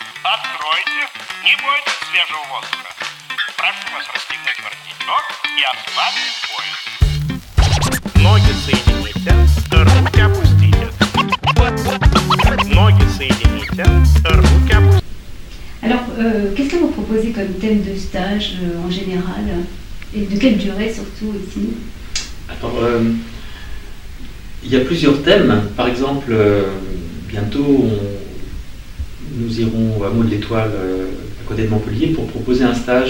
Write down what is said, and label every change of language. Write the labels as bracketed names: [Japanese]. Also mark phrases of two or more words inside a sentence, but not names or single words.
[Russian] Откройте, не бойтесь свежего воздуха. Прошу вас расстегнуть воротничок и ослабить пояс. Ноги соедините, руки опустите. Ноги соедините, руки опустите. [French] Alors, qu'est-ce que vous proposez comme thème de stage en général et de quelle durée surtout aussi? Alors, il y a plusieurs thèmes. Par exemple, bientôt, nous irons au hameau de l'Étoile à côté de Montpellier pour proposer un stage.